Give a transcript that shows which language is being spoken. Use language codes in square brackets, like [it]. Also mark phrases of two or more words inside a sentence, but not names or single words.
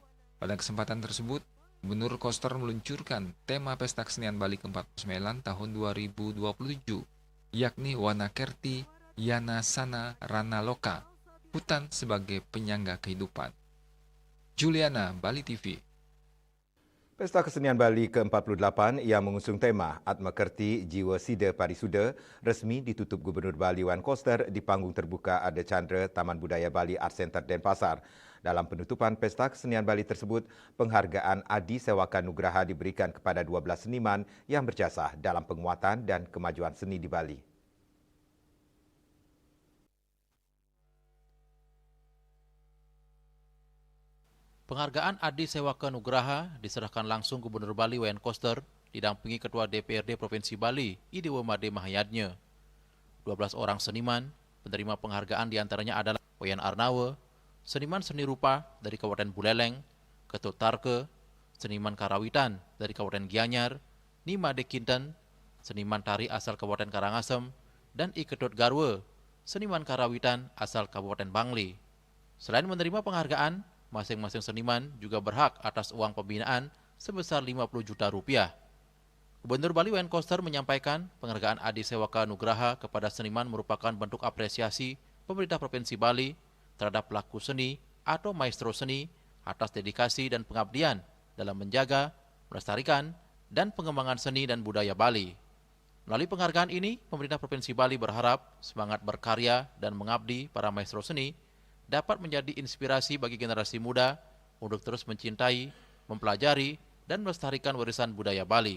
[id] Pada kesempatan tersebut, Gubernur Koster meluncurkan tema Pesta Kesenian Bali ke-49 tahun 2027, yakni Wanakerti Yana Sana Rana Loka, hutan sebagai penyangga kehidupan. Juliana, Bali TV. Pesta Kesenian Bali ke-48 yang mengusung tema Atmakerti Jiwa Sida Parisuda resmi ditutup Gubernur Bali Wan Koster di panggung terbuka Ada Chandra Taman Budaya Bali Art Center Denpasar. Dalam penutupan Pesta Kesenian Bali tersebut, penghargaan Adi Sewaka Nugraha diberikan kepada 12 seniman yang berjasa dalam penguatan dan kemajuan seni di Bali. Penghargaan Adi Sewaka Nugraha diserahkan langsung Gubernur Bali Wayan Koster didampingi Ketua DPRD Provinsi Bali Idewa Made Mahayadnya. 12 orang seniman penerima penghargaan diantaranya adalah Wayan Arnawa, seniman seni rupa dari Kabupaten Buleleng, Ketut Tarke, seniman karawitan dari Kabupaten Gianyar, Nima Dekinten, seniman tari asal Kabupaten Karangasem, dan I Ketut Garwe, seniman karawitan asal Kabupaten Bangli. Selain menerima penghargaan, masing-masing seniman juga berhak atas uang pembinaan sebesar 50 juta rupiah. Gubernur Bali Wayan Koster menyampaikan penghargaan Adi Sewaka Nugraha kepada seniman merupakan bentuk apresiasi pemerintah Provinsi Bali terhadap pelaku seni atau maestro seni atas dedikasi dan pengabdian dalam menjaga, melestarikan, dan pengembangan seni dan budaya Bali. Melalui penghargaan ini, pemerintah Provinsi Bali berharap semangat berkarya dan mengabdi para maestro seni dapat menjadi inspirasi bagi generasi muda untuk terus mencintai, mempelajari, dan melestarikan warisan budaya Bali.